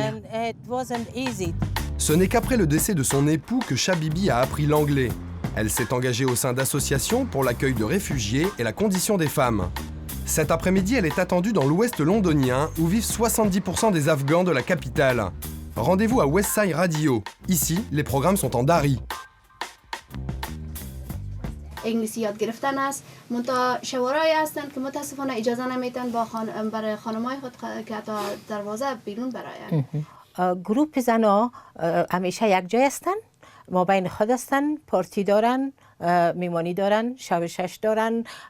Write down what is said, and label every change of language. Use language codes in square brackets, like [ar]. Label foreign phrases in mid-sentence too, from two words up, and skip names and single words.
[fr] Ce n'est qu'après le décès de son époux que Shabibi a appris l'anglais. Elle s'est engagée au sein d'associations pour l'accueil de réfugiés et la condition des femmes. Cet après-midi, elle est attendue dans l'ouest londonien où vivent 70% des Afghans de la capitale. Rendez-vous à Westside Radio. Ici, les programmes sont en dari. [fa] انگلیسی یاد گرفتن است منتها شورایی هستند که متاسفانه اجازه نمیتن با برای خانمای خود که تا دروازه بیرون براین. گروپ زنا همیشه یک جای هستن، ما بین خود هستن، پارتی دارن، میمانی دارن، شب 6 دارن.